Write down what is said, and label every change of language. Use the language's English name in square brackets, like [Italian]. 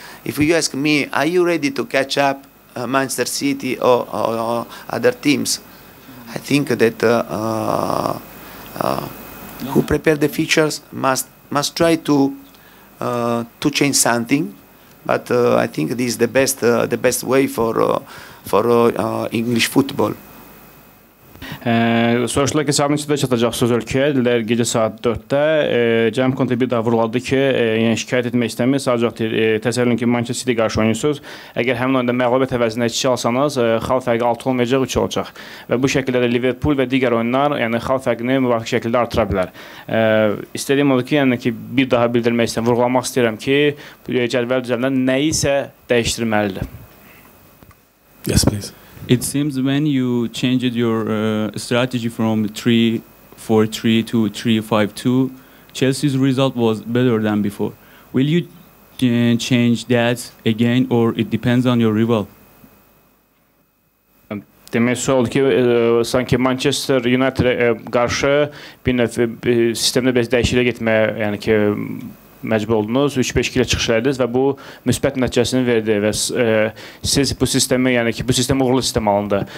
[English] if you ask me, are you ready to catch up Manchester City or other teams? I think that who prepare the features must try to change something, but I think this is the best way for English football. [Azerbaijani] Soruşdular ki, saat neçədə çatacaqsınız ölkəyə? Dedilər, gecə saat 4-də. Cənab Conte bir daha vuruladı ki, yəni şikayət etmək istəmir. Sadəcə təsəvvür edin ki, Manchester City qarşı oynayırsınız. Əgər həmin oyunda məğlubiyyət əvəzində 2 alsanız, xal fərqi 6 olmayacaq, 3 olacaq. Və bu şəkildə də Liverpool və digər oyunlar, yəni xal fərqini müvafiq şəkildə artıra bilər. İstədiyim odur ki, yəni ki, bir daha bildirmək istəyirəm, vurğulamaq istəyirəm ki, cədvəl düzəlindən nəyisə dəyişdirməlidir. [English] Yes, please. It seems when you changed your strategy from 3-4-3 to 3-5-2, Chelsea's result was better than before. Will you change that again, or it depends on your rival? [Azerbaijani] Demək oldu ki, sanki Manchester United'e qarşı bir növ sistemdə biraz dəyişiklik etməyə, yəni ki, məcbur oldunuz, 3-5 ilə çıxış elədiniz və bu müsbət nəticəsini verdi və siz bu sistemi, yəni ki, bu sistem uğurlu sistem alındı.